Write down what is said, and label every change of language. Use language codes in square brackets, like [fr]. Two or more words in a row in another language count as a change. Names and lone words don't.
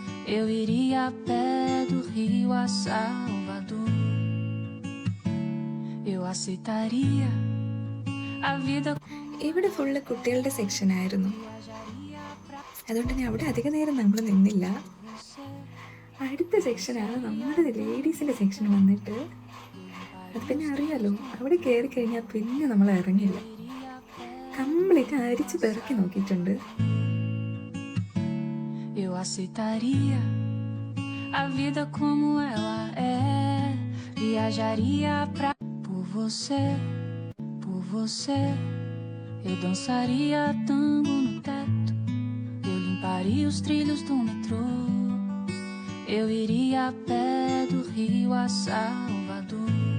[ml] ഇവിടെ ഫുള്ള് കുട്ടികളുടെ സെക്ഷൻ ആയിരുന്നു, അതുകൊണ്ട് തന്നെ അവിടെ അധിക നേരം നമ്മൾ നിന്നില്ല. അടുത്ത സെക്ഷനാണ് നമ്മുടെ ലേഡീസിൻ്റെ സെക്ഷൻ വന്നിട്ട്. അത് പിന്നെ അറിയാലോ, അവിടെ കയറി കഴിഞ്ഞാൽ പിന്നെ നമ്മൾ ഇറങ്ങില്ല. കംപ്ലീറ്റ് അരിച്ച് പെറുക്കി നോക്കിയിട്ടുണ്ട്. [pt] Eu dançaria tango no teto, eu limparia os trilhos do metrô, eu iria a pé do Rio a Salvador,